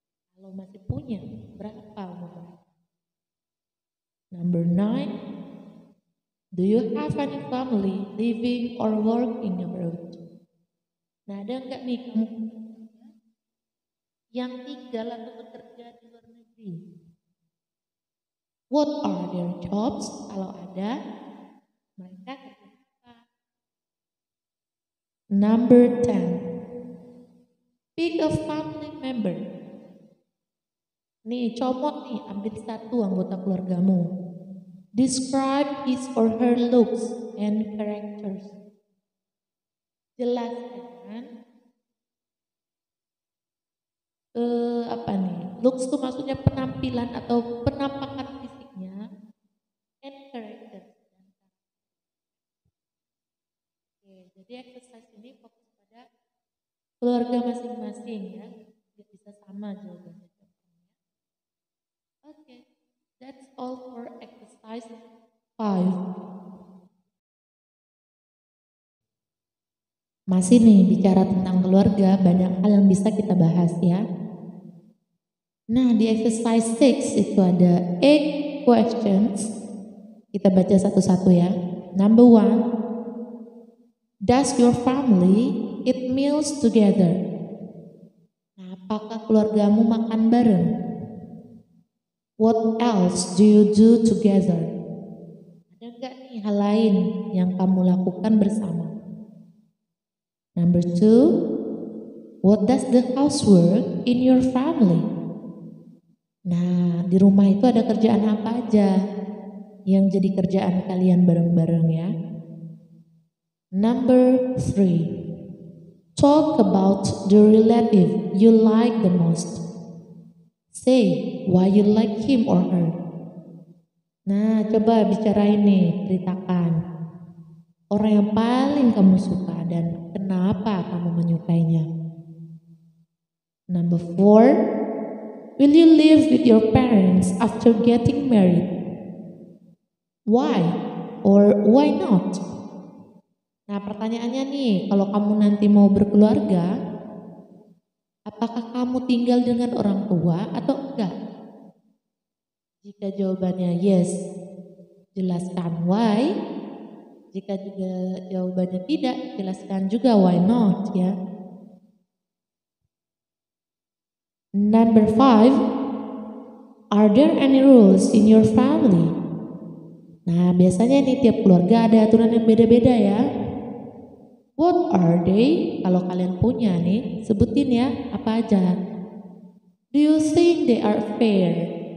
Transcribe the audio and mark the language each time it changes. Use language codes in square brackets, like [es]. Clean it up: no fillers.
[id] Kalau masih punya, berapa umurnya? [en] Number 9, do you have any family living or working abroad? [id] Nah, ada enggak nih kamu yang tinggal atau bekerja di luar negeri? [en] What are their jobs? [id] Kalau ada, mereka kerja apa? [en] Number 10, pick a family member. [id] Nih, comot nih, ambil satu anggota keluargamu. [en] Describe his or her looks and characters. [id] Jelaskan apa nih? Looks itu maksudnya penampilan atau penampakan fisiknya, [en] and characters. [id] Oke, jadi exercise ini fokus pada keluarga masing-masing ya. Tidak bisa sama jawabannya. [en] Oke, that's all for exercise 5. [id] Masih nih bicara tentang keluarga, banyak hal yang bisa kita bahas ya. Nah, di exercise 6 itu ada 8 questions. Kita baca satu-satu ya. [en] Number 1, does your family eat meals together? [id] Nah, apakah keluargamu makan bareng? [en] What else do you do together? [id] Ada enggak nih hal lain yang kamu lakukan bersama? [en] Number 2, what does the housework in your family? [id] Nah, di rumah itu ada kerjaan apa aja yang jadi kerjaan kalian bareng-bareng ya? [en] Number 3, talk about the relative you like the most. Say why you like him or her. [id] Nah, coba bicarain nih, ceritakan orang yang paling kamu suka dan kenapa kamu menyukainya. [en] Number 4, will you live with your parents after getting married? Why or why not? [id] Nah, pertanyaannya nih, kalau kamu nanti mau berkeluarga, apakah kamu tinggal dengan orang tua atau enggak? Jika jawabannya yes, jelaskan why. Jika juga jawabannya tidak, jelaskan juga why not ya. [en] Number 5, are there any rules in your family? [id] Nah, biasanya nih tiap keluarga ada aturan yang beda-beda ya. [en] What are they? [id] Kalau kalian punya nih, sebutin ya, apa aja. [en] Do you think they are fair?